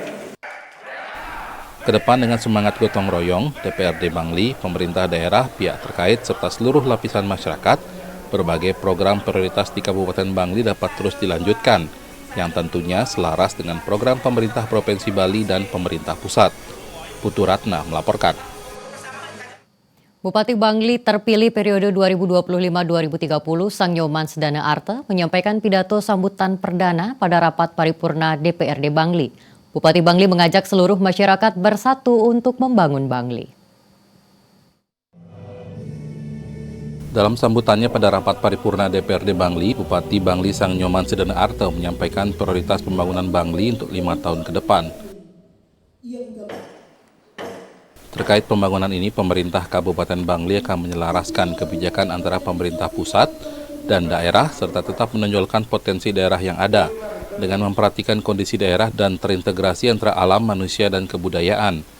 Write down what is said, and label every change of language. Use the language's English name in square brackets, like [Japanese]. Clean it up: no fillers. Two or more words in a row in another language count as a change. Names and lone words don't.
[Indonesian] Kedepan dengan semangat gotong royong, DPRD Bangli, pemerintah daerah, pihak terkait, serta seluruh lapisan masyarakat, berbagai program prioritas di Kabupaten Bangli dapat terus dilanjutkan, yang tentunya selaras dengan program pemerintah Provinsi Bali dan pemerintah pusat. Putu Ratna melaporkan. Bupati Bangli terpilih periode 2025-2030, Sang Nyoman Sedana Arte menyampaikan pidato sambutan perdana pada rapat paripurna DPRD Bangli. Bupati Bangli mengajak seluruh masyarakat bersatu untuk membangun Bangli. Dalam sambutannya pada rapat paripurna DPRD Bangli, Bupati Bangli Sang Nyoman Sedana Arte menyampaikan prioritas pembangunan Bangli untuk 5 tahun ke depan. Terkait pembangunan ini, pemerintah Kabupaten Bangli akan menyelaraskan kebijakan antara pemerintah pusat dan daerah serta tetap menonjolkan potensi daerah yang ada dengan memperhatikan kondisi daerah dan terintegrasi antara alam, manusia, dan kebudayaan.